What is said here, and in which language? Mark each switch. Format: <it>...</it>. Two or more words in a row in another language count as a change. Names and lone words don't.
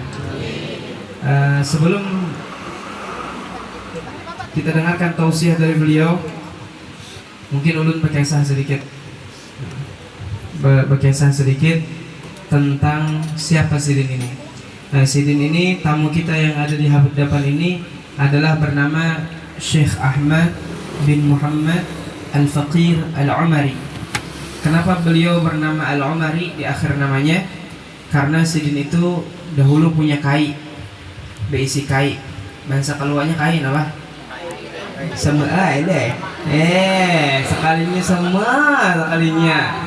<id>Sebelum kita dengarkan tausiah dari beliau, mungkin ulun berkisah sedikit tentang siapa Sidin ini. Sidin ini, tamu kita yang ada di hadapan ini adalah bernama Syekh Ahmad bin Muhammad Al-Faqir Al-Umari. Kenapa beliau bernama Al-Umari di akhir namanya? Karena Sidin itu dahulu punya kai, berisi kai. Bahasa keluarnya kai apa? Semua ini. Sekalinya sekalinya.</id>